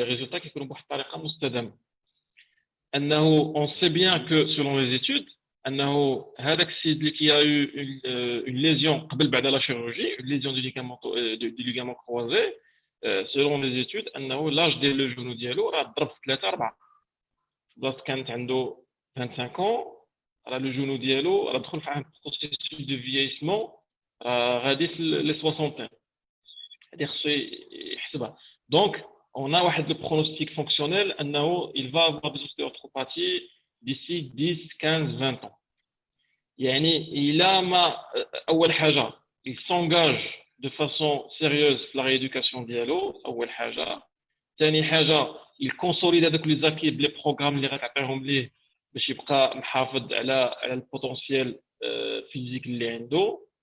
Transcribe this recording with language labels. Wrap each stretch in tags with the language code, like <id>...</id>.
<ar>لي ريزولطا كيكونوا بواحد الطريقه مستدامه, انه</ar> <fr>on sait bien que selon les études</fr> <ar>انه هذاك السيد اللي كي يو</ar> <fr>une lésion</fr> <ar>قبل بعد</ar> <fr>لا chirurgie, une lésion du ligament croisé,</fr> <ar>selon les études انه لاج ديال لو جونو ديالو راه ضرب في 3 4 بلاص كانت عنده 25 ans, راه لو جونو ديالو راه دخل في</ar> <fr>un processus de vieillissement</fr> <ar>غادي في لي 60. هذه خصو يحسبها.</ar> <fr>دونك on a</fr> <ar>واحد</ar> <fr>لو pronostic fonctionnel</fr> <ar>انه</ar> <fr>il va avoir des ostéoarthropathies d'ici 10 15 20 ans.</fr> <ar>يعني الى ما اول حاجه</ar> <fr>il s'engage de façon sérieuse</fr> <ar>في</ar> <fr>la rééducation</fr> <ar>ديالو, اول حاجه. ثاني حاجه</ar> <fr>il consolide</fr> <ar>هذوك لي زاكي بلي بروغرام اللي غتعطيهم ليه باش يبقى محافظ على البوتونسيال فيزيك اللي عنده.</ar>